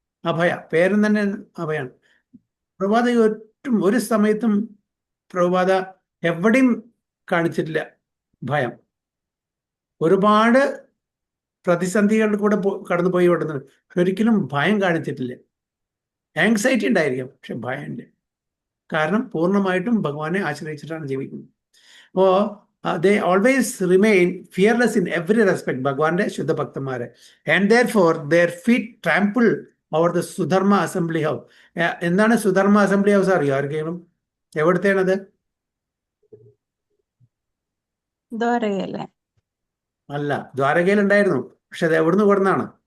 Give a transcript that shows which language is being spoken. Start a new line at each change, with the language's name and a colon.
Malayalam: അഭയ, പേരും തന്നെ അഭയാണ്. പ്രഭുപാദ ഒരു സമയത്തും പ്രഭുപാദ എവിടെയും കാണിച്ചിട്ടില്ല ഭയം. ഒരുപാട് പ്രതിസന്ധികളിൽ കൂടെ കടന്നുപോയി വിടുന്നത്, ഒരിക്കലും ഭയം കാണിച്ചിട്ടില്ല. ആങ്സൈറ്റി ഉണ്ടായിരിക്കാം, പക്ഷെ ഭയമില്ല. കാരണം പൂർണ്ണമായിട്ടും ഭഗവാനെ ആശ്രയിച്ചിട്ടാണ് ജീവിക്കുന്നത്.
English: അപ്പോൾ they always remain fearless in every respect,
Malayalam: ഭഗവാന്റെ ശുദ്ധഭക്തന്മാരെ.
English: And therefore their feet trample over the Sudharma assembly house.
Malayalam: എന്താണ് സുധർമ്മ അസംബ്ലി ഹൗസ് അറിയോ ആർക്കെങ്കിലും? എവിടത്തെയാണത്? ദ്വാരകയല്ലേ? അല്ല, ദ്വാരകയിൽ ഉണ്ടായിരുന്നു, പക്ഷെ അത് എവിടുന്ന് കൊടുന്നാണ്?